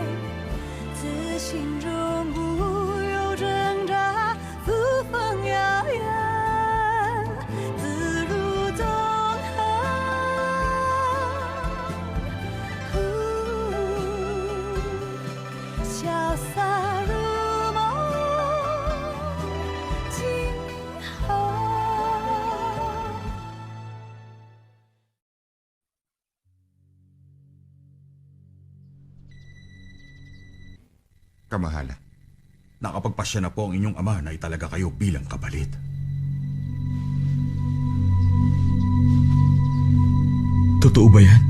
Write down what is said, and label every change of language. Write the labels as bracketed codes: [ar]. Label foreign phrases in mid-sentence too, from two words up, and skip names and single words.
[zh] 自心中无有挣扎，扶风摇远，自入纵横。潇洒如梦，今后。 [tl] Kamahalan, nakapagpasya na po ang inyong ama na italaga kayo bilang kapalit. Totoo ba yan?